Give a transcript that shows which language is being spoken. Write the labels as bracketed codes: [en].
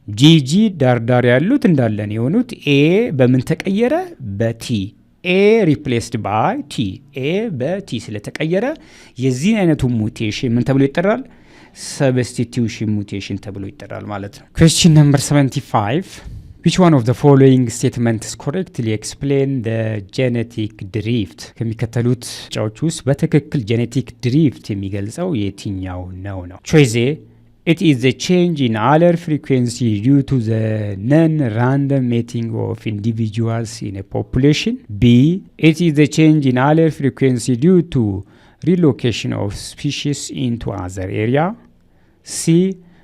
[am] ጂጂ ዳርዳር ያሉት እንዳለን የሆኑት ኤ በምን ተቀየረ? በቲ። [en] ኤ ሪፕሌስድ ባይ ቲ። [am] ኤ በቲ ስለተቀየረ የዚህ አይነቱ ሙቴሽን ምን ተብሎ ይጠራል? substitution mutation ተብሎ ይጠራል ማለት ነው። [en] Question number 75. Which one of the following statements correctly explain the genetic drift? [am] ከሚከተሉት ጫዎች ውስጥ በትክክል genetic drift የሚገልጸው የትኛው ነው? [en] Choice A. It is the change in allele frequency due to the non-random mating of individuals in a population. B. It is the change in allele frequency due to relocation of species into other area. C.